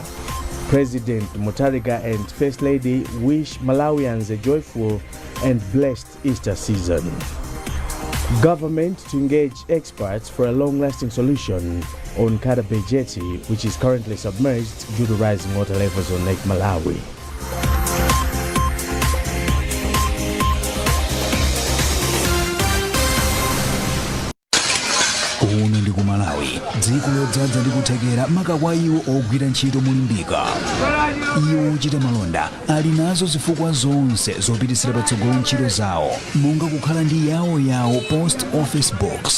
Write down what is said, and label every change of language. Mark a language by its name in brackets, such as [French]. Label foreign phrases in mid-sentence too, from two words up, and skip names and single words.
[English] President Mutarika and First Lady wish Malawians a joyful and blessed Easter season. Government to engage experts for a long-lasting solution on Jetty, which is currently submerged due to rising water levels on Lake Malawi. [Nyanja] Uno ndi ku Malawi, dziko lodzaza ndi kuthekera maka iwo ogwira ntchito molimbika. Iwo ochita malonda ali nazo zifukwa zonse zopititsira patsogolo ntchito zawo, monga kukhala ndi yawo [English] post office box.